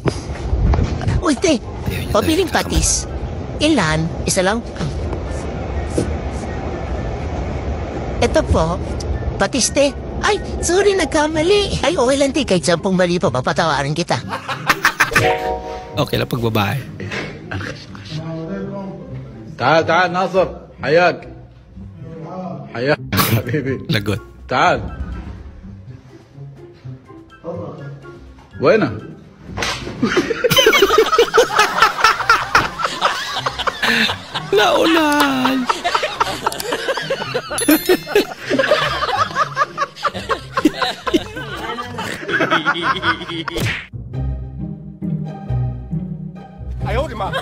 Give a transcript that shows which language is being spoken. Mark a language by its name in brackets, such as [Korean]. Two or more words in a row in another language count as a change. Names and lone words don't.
[Filipino] Uy, te. Pabiling patis. Ilan? Isa lang? Ito po. Patis, te. Ay, sorry, nagkamali. Ay, okay lang, te. Kahit 10 mali pa, papatawarin kita. Okay lang pag babae. [Arabic] تعال ناصر حياك حياك حبيبي [Filipino] lagot [Arabic] تعال وينه [Filipino] naulan Ayaw, di ma.